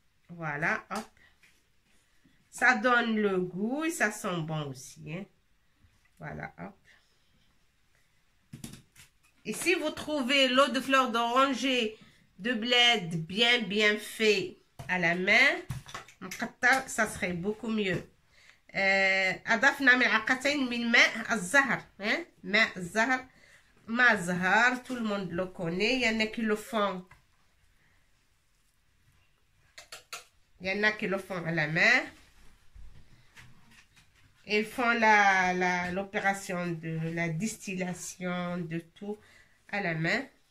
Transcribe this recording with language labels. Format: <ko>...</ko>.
<fr>Voilà, hop. Ça donne le goût et ça sent bon aussi. Hein. Voilà, hop. Et si vous trouvez l'eau de fleur d'oranger de bled bien fait à la main, ça serait beaucoup mieux.</fr> <ar>أضفنا ملعقتين من ماء الزهر. ماء الزهر. ماء الزهر,</ar> <fr>tout le monde le connaît. Il y en a qui le font. Il y en a qui le font à la main. Ils font l'opération de la distillation de tout à la main.</fr>